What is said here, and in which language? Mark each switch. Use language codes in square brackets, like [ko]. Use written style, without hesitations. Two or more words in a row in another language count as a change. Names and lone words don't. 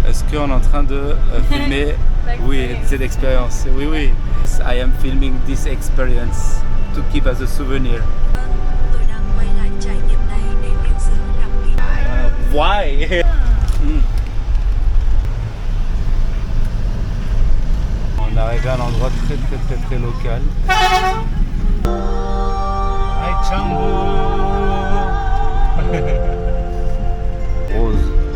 [fr] parce qu'on est en train de filmer oui, cette expérience. Oui, oui. [en] I am filming this experience to keep as a souvenir. [vi] Tôi đang quay lại trải nghiệm này để lưu giữ làm kỷ niệm. [en] Why? [fr] On est arrivé à un endroit très local. [en] Hi Changu. Rose.